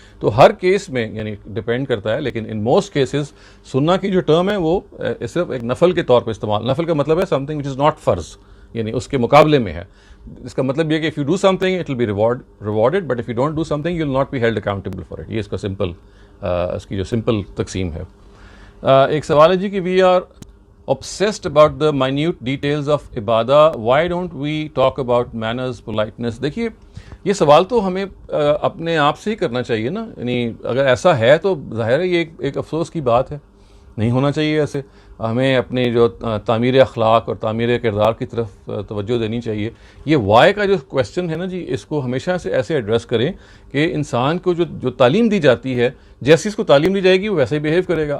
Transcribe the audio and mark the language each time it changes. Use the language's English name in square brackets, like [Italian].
[Urdu] تو ہر کیس میں یعنی ڈپینڈ کرتا ہے, لیکن ان موسٹ کیسز سننا کی جو ٹرم ہے وہ صرف ایک نفل کے طور پہ استعمال. نفل کا مطلب ہے some thing which is not فرض, یعنی اس کے مقابلے میں ہے. اس کا مطلب یہ کہ [English] If you do something it will be rewarded, but if you don't do something you will not be held accountable for it. [Urdu] یہ اس کا اس کی جو سمپل تقسیم ہے. ایک سوال ہے جی کہ [English] We are obsessed about the minute details of ibadah, why don't we talk about manners, politeness? [Urdu] دیکھیے یہ سوال تو ہمیں اپنے آپ سے ہی کرنا چاہیے نا, یعنی اگر ایسا ہے تو ظاہر ہے یہ ایک افسوس کی بات ہے, نہیں ہونا چاہیے ایسے. ہمیں اپنے جو تعمیر اخلاق اور تعمیر کردار کی طرف توجہ دینی چاہیے. یہ وائی کا جو کویشچن ہے نا جی, اس کو ہمیشہ سے ایسے ایڈریس کریں کہ انسان کو جو تعلیم دی جاتی ہے, جیسی اس کو تعلیم دی جائے گی وہ ویسے ہی بیہیو کرے گا.